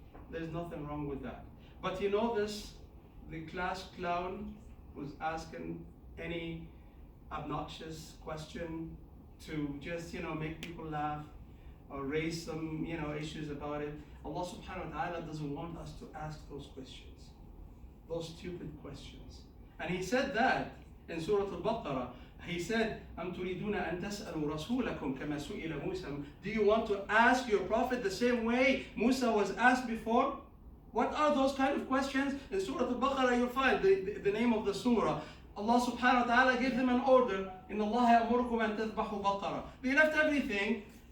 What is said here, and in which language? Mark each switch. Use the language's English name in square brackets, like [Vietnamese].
[English] There's nothing wrong with that. But you know this, the class clown was asking any obnoxious question to just, make people laugh or raise some, issues about it. [Arabic] Allah subhanahu wa ta'ala [English] doesn't want us to ask those questions, those stupid questions. And He said that in Surah Al-Baqarah. [Arabic] He said, أَمْ تُرِيدُونَ أَن تَسْأَلُوا رَسُولَكُمْ كَمَا سُئِلَ مُوسَى. [English] Do you want to ask your prophet the same way Musa was asked before? What are those kind of questions? In Surah Al-Baqarah you'll find the name of the surah. [Arabic] Allah subhanahu wa ta'ala [English] gave them an order. [Arabic] إِنَّ اللَّهَ يَأْمُرُكُمْ أَن تَذْبَحُوا بَقَرَةً. [English] They left everything.